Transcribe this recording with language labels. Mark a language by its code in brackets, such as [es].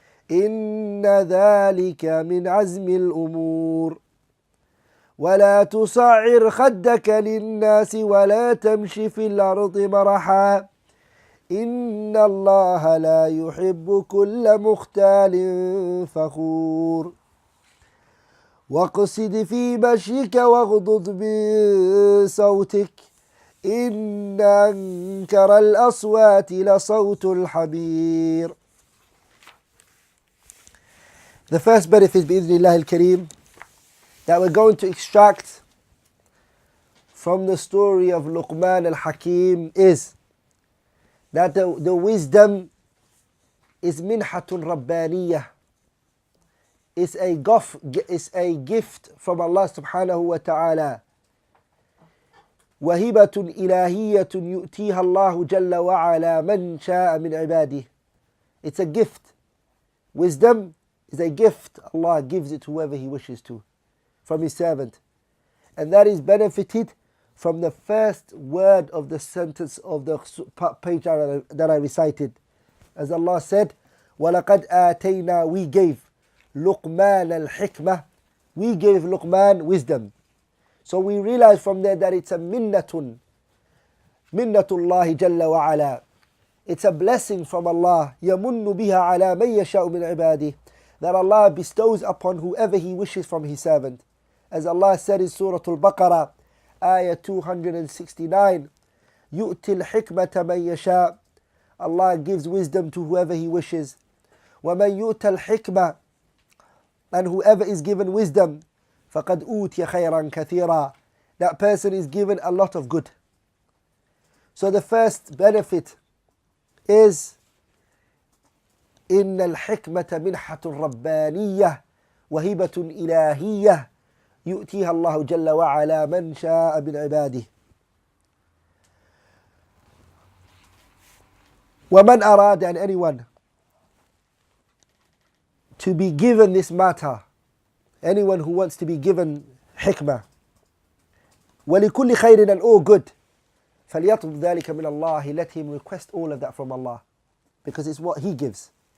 [ar] إن ذلك من عزم الأمور ولا تصعر خدك للناس ولا تمش في الأرض مرحا إن الله لا يحب كل مختال فخور واقصد في مشيك واغضض من صوتك إن أنكر الأصوات لصوت الحمير. [en] The first benefit [ar] بإذن الله الكريم [en] that we're going to extract from the story of Luqman al-Hakim is that the wisdom is [ar] minhatun rabbaniyah. [en] It's a gift from Allah subhanahu wa ta'ala. [ar] وهبة إلهية يؤتيها الله جل وعلا من شاء من عباده. [en] It's a gift. Wisdom is a gift. Allah gives it to whoever He wishes to from His servant. And that is benefited from the first word of the sentence of the page that I recited. As Allah said, [ar] وَلَقَدْ آتَيْنَا, [en] we gave Luqman al-Hikmah, we gave Luqman wisdom. So we realize from there that it's a [ar] minnatullahi jalla wa ala. [en] It's a blessing from Allah. [ar] يَمُنُّ بِهَا عَلَى مَنْ يَشَاءُ مِنْ عِبَادِهِ. [en] That Allah bestows upon whoever He wishes from His servant. As Allah said in Surah Al-Baqarah, ayah 269, [ar] يُؤْتِ الْحِكْمَةَ مَنْ يَشَاءُ. [en] Allah gives wisdom to whoever He wishes. [ar] وَمَنْ يُؤْتَ الْحِكْمَةَ. [en] And whoever is given wisdom, [ar] فَقَدْ أُوتِيَ خَيْرًا كَثِيرًا. [en] That person is given a lot of good. So the first benefit is [ar] إن الحكمة منحة ربانية وهبة إلهية يؤتيها الله جل وعلا من شاء من عباده. ومن أراد, [en] and anyone to be given this matter, anyone who wants to be given hikmah, [ar] ولكل خير, [en] and all good, [ar] فليطلب ذلك من الله, [en] let him request all of that from Allah, because it's what He gives.